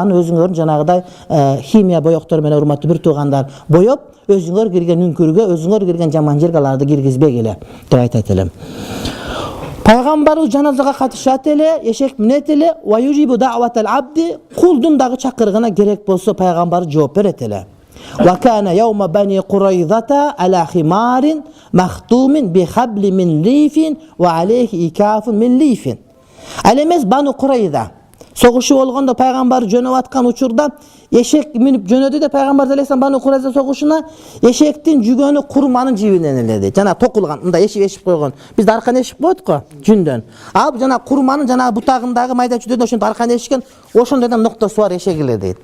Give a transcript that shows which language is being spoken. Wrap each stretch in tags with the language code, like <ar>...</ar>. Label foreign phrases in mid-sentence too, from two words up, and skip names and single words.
<ky>Аны өзүңөрдүн жанагыдай химия боёктор менен урматтуу бир туугандар боёп, өзүңөр кирген үңкүргө, өзүңөр кирген жаман жерге аларды киргизбегиле деп айтат элем. Пайгамбарыбыз жаназага катышат эле, эшек минет эле,</ky> <ar>ويجيب دعوة العبد,</ar> <ky>кулдун дагы чакырыгына керек болсо пайгамбар жооп берет эле.</ky> <ar>وكان يوم بني قريظة على حمار مخطوم بحبل من ليف وعليه إكاف من ليف.</ar> <ky>Ал эмес Бану Курайза согушу болгондо пайгамбар жөнөп аткан учурда эшек минип жөнөдү да пайгамбар алейхиссалам Бану Курайза согушуна эшектин жүгөнү курманын жибинен эле дейт. Жана токулган, мындай эшип койгон. Бизде аркан эшик болот го, жүндөн. Ал жана курманын жана бутагындагы майда чүдөдөн ошентип аркан эшиккен, ошондойдон ноктосу бар эшек эле дейт.</ky>